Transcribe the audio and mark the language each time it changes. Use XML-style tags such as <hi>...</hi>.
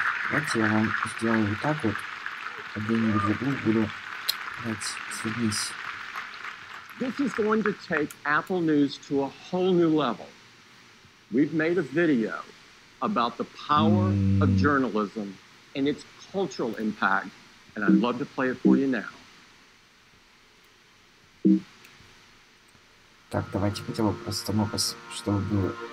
<ru>Давайте я вам сделаю вот так вот. Где-нибудь в углу буду. Давайте, свернись.</ru> <en>This is going to take Apple News to a whole new level. We've made a video about the power of journalism and its cultural impact, and I'd love to play it for you now.</en> <ru>Так, давайте хотя бы просто, чтобы было.</ru>